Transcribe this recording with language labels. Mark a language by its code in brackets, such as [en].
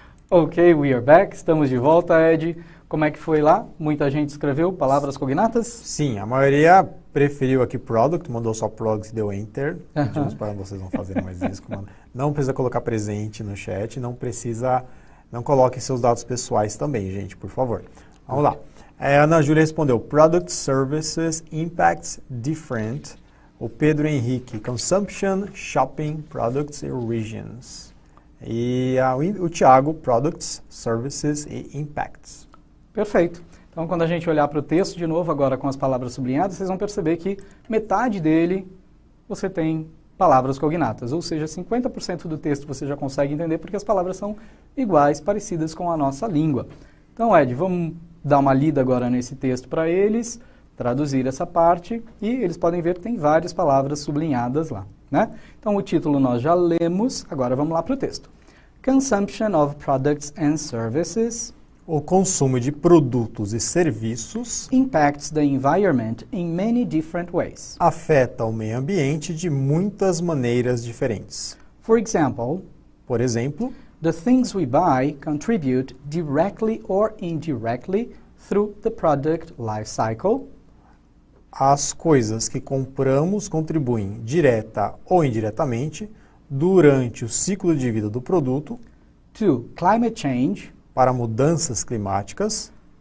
[en] Ok, we are back. [pt] Estamos de volta, Ed. Como é que foi lá? Muita gente escreveu palavras cognatas? Sim, a maioria preferiu aqui product, mandou só product e deu enter. Pedimos para vocês não fazerem mais isso. Não precisa colocar presente no chat, não coloquem seus dados pessoais também, gente, por favor. Vamos lá. A Ana Júlia respondeu, [en] product services impacts different. [pt] O Pedro Henrique, consumption, shopping, products e regions. E o Thiago, products, services e impacts. Perfeito. Então, quando a gente olhar para o texto de novo, agora com as palavras sublinhadas, vocês vão perceber que metade dele você tem palavras cognatas, ou seja, 50% do texto você já consegue entender porque as palavras são iguais, parecidas com a nossa língua. Então, Ed, vamos dar uma lida agora nesse texto para eles, traduzir essa parte e eles podem ver que tem várias palavras sublinhadas lá, né? Então, o título nós já lemos, agora vamos lá para o texto. [en] Consumption of products and services. [pt] O consumo de produtos e serviços [en] Impacts the environment in many different ways. [pt] Afeta o meio ambiente de muitas maneiras diferentes. [en] For example, [pt] por exemplo, [en] the things we buy contribute directly or indirectly through the product life cycle. [pt] As coisas que compramos contribuem direta ou indiretamente durante o ciclo de vida do produto [en] To climate change, [pt] para mudanças climáticas,